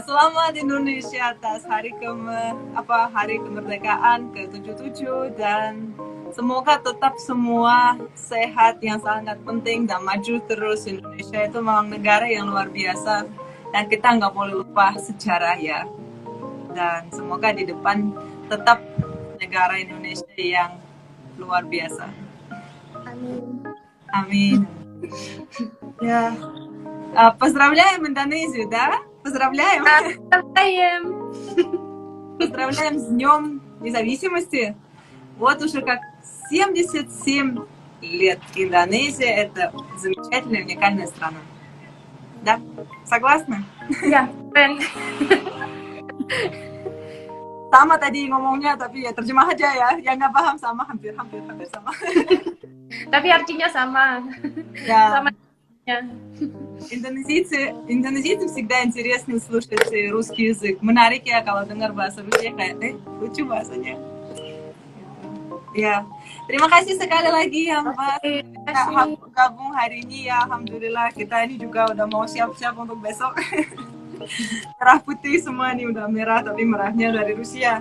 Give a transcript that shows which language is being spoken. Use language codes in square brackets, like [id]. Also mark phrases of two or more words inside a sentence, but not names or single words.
[id] Selamat Indonesia atas hari kemerdekaan ke-77 dan semoga tetap semua sehat, yang sangat penting, dan maju terus. Indonesia itu memang negara yang luar biasa dan kita nggak boleh lupa sejarah ya. Dan semoga di depan tetap negara Indonesia yang luar biasa. Amin. [ru] Я поздравляем Индонезию, да? Поздравляем. Поздравляем с Днем Независимости. Вот уже как 77 лет Индонезия — это замечательная, уникальная страна. Да? Согласна? [id] Ya, keren. Sama tadi ngomongnya, tapi ya terjemah aja ya. Yang nggak paham sama, hampir sama. Tapi artinya sama. [ru] Да. [id] Sama. Ya. [ru] Индонезийцам всегда интересно слушать русский язык. [id] Menarik ya kalau dengar bahasa Rusia, kayak lucu bahasanya. Ya, terima kasih sekali lagi ya Mbak. Kita gabung hari ini ya, alhamdulillah. Kita ini juga udah mau siap-siap untuk besok. Merah putih semua nih, udah merah tapi merahnya dari Rusia.